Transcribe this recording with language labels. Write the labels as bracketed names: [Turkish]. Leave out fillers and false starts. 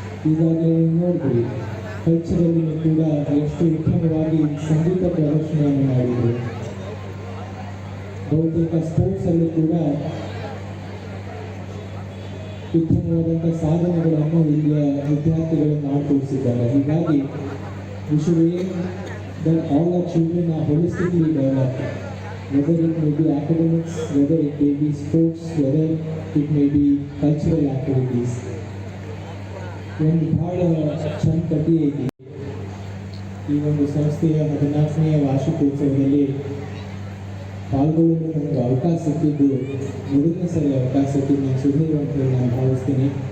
[Kannada] ಈಗಾಗಲೇ ನೋಡ್ತೀವಿ, ಕಲ್ಚರಲ್ಲಿ ಕೂಡ ಎಷ್ಟು ಉತ್ತಮವಾಗಿ ಸಂಗೀತ ಪ್ರದರ್ಶನವನ್ನು ಮಾಡಿದರು. ಬಹುತೇಕ ಸ್ಪೋರ್ಟ್ಸಲ್ಲೂ ಕೂಡ ಉತ್ತಮವಾದಂಥ ಸಾಧನೆಗಳನ್ನು ಇಲ್ಲಿಯ ವಿದ್ಯಾರ್ಥಿಗಳು ಮಾಡಿಕೊಡಿಸಿದ್ದಾರೆ. ಹೀಗಾಗಿ [English] we should aim that all our children are holistically developed, whether it may be academics, whether it may be sports, whether it may be cultural activities. [Kannada] ಒಂದು ಭಾಳ ಚಂದ ಕಥೆ ಐತಿ. ಈ ಒಂದು ಸಂಸ್ಥೆಯ 14ನೇ ವಾರ್ಷಿಕೋತ್ಸವದಲ್ಲಿ ಪಾಲ್ಗೊಳ್ಳಲು ನನಗೆ ಅವಕಾಶ ಸಿಕ್ಕಿದ್ದು ಮೊದಲನೇ ಸರಿ ಅವಕಾಶ ಸಿಕ್ಕಿದ್ದು ನಾನು ಸುದೀರ್ ಅಂತ ಹೇಳಿ ನಾನು ಭಾವಿಸ್ತೀನಿ.